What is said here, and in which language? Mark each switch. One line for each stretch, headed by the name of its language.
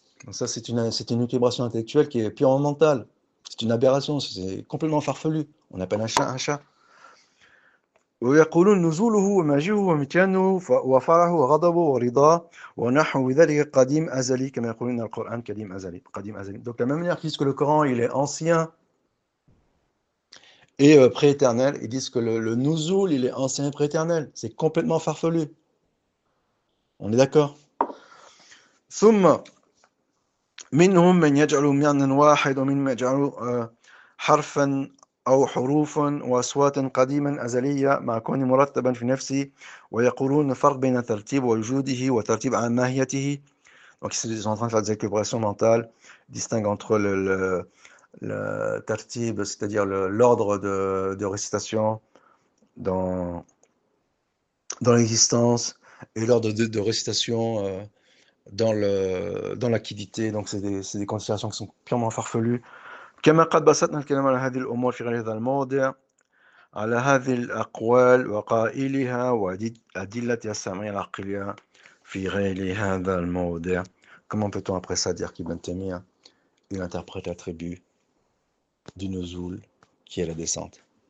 French: Donc ça c'est une équilibration intellectuelle qui est purement mentale, c'est une aberration, c'est complètement farfelu. On appelle un chat un chat.
Arabic: ويقولون نزوله ومجيئه ومتيانه وفرحه وغضبه ورضاه ونحو ذلك قديم أزلي كما يقولون القرآن قديم أزلي.
French: Donc de la même manière qu'ils disent que le Coran il est ancien, et prééternel. Ils disent que le nuzul, il est ancien et prééternel. C'est complètement farfelu. On est d'accord?
Arabic: ثم منهم من يجعل معنى واحد ومن يجعل حرفا أو حروفا وأصوات قديما أزلية مع كونه مرتبا في نفسه ويقولون فرق بين الترتيب ووجوده وترتيب عن ماهيته.
French: Donc ils sont en train de faire des équilibrations mentales, distinguent entre le tartib, c'est-à-dire l'ordre de récitation dans l'existence, et l'ordre de récitation dans l'activité. Donc c'est des considérations qui sont purement farfelues.
Arabic: كما قد بسطنا الكلام على هذه الأمور في غير هذا الموضع على هذه الأقوال وقائلها وأدلتها السمعية العقلية في غير هذا الموضع.
French: Comment peut-on après ça dire qu'Ibn Taymiyyah il interprète l'attribut du nuzul qui est la descente?